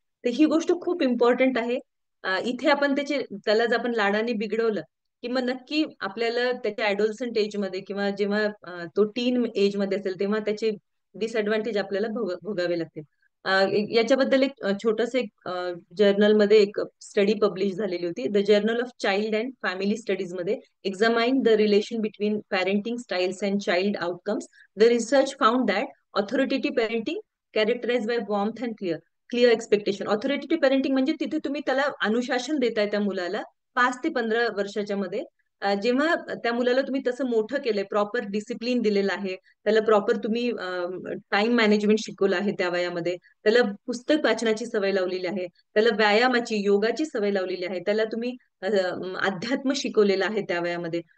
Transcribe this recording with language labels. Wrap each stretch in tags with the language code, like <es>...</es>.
<mr>तर ही गोष्ट खूप इम्पॉर्टंट आहे. इथे आपण त्याला जर आपण लाडाने बिघडवलं, की मग नक्की आपल्याला त्याच्या ऍडोलसंट एज मध्ये किंवा जेव्हा तो टीन एज मध्ये असेल, तेव्हा त्याचे डिसएडव्हान्टेज आपल्याला भोगावे लागतील. याच्याबद्दल एक छोटस एक जर्नलमध्ये एक स्टडी पब्लिश झालेली होती, the journal of child and family studies मध्ये.</mr> <en>Examine the relation between parenting styles and child outcomes. The research found that authoritative parenting characterized by warmth and clear expectation.</en> <mr>Authoritative parenting म्हणजे तिथे तुम्ही त्याला अनुशासन देताय त्या मुलाला 5 ते 15 वर्षाच्या मध्ये. जेव्हा त्या मुलाला तुम्ही तसं मोठं केलंय, प्रॉपर डिसिप्लिन दिलेलं आहे, त्याला प्रॉपर तुम्ही टाइम मॅनेजमेंट शिकवलं आहे त्या वयामध्ये, त्याला पुस्तक वाचनाची सवय लावलेली आहे, त्याला व्यायामाची, योगाची सवय लावलेली आहे, त्याला तुम्ही अध्यात्म शिकवलेलं आहे त्या वयामध्ये.</mr>